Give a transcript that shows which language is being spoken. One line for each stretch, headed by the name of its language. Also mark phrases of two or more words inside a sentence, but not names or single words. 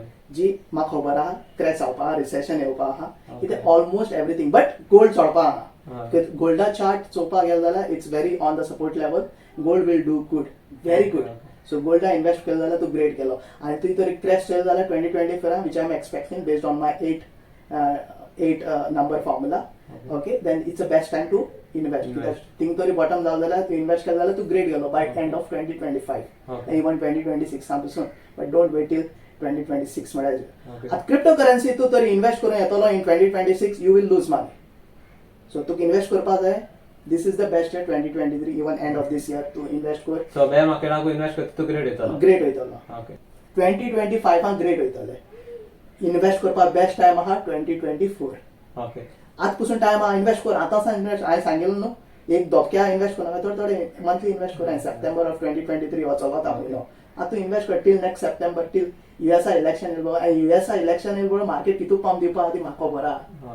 Konkani: जी म्हाका खबर आहा क्रॅश जावपा आहा रिसेशन येवपा आहा
English: Okay.
Konkani: कितें
English: almost everything but gold
Konkani: चडपा आहा हय गोल्डा चार्ट चोवपाक गेलो जाल्यार
English: it's very on the support level gold will do good very good so
Konkani: गोल्डा इन्वेस्ट केलो जाल्यार तूं ग्रेट केलो आनी तुवें तरी क्रॅश केलो जाल्यार 2024
English: which I am expecting based on my 8 number formula okay then it's a best time to invest Invest.
Konkani: थिंग तरी बॉटम जालो जाल्यार तूं इन्वेस्ट केलो जाल्यार तूं ग्रेट गेलो
English: by end of 2025 Okay. इवन 2026 पासून but don't wait till 2026 म्हळ्यार Okay.
Konkani: आतां क्रिप्टो करन्सी तूं तरी इन्वेस्ट करूं येतलो
English: in 2026 you will lose money so
Konkani: तुका इन्वेस्ट करपाक जाय
English: this is the best year 2023 even end of this year
Konkani: तूं इन्वेस्ट कर सो बॅर मार्केटाक इन्वेस्ट करता तू ग्रेड येतलो ग्रेट वयतलो
English: ओके
Konkani: 2025 ग्रेट वयतले इन्वेस्ट करपाक बेस्ट टायम आहा 2024
English: ओके
Konkani: आज पसून टायम आहा इन्वेस्ट कर आतां इन्वेस्ट हांवें सांगिल्लो न्हू एक धोक्या इन्वेस्ट करूं थोडे थोडे मंथली इन्वेस्ट कर
English: September of 2023
Konkani: वचो वता म्हयनो आतां इन्वेस्ट कर
English: till next September till USA election
Konkani: येयलो आनी युएसआ इलेक्शन येयलो मार्केट कितू पंप दिवपा ती म्हाका खबर आहा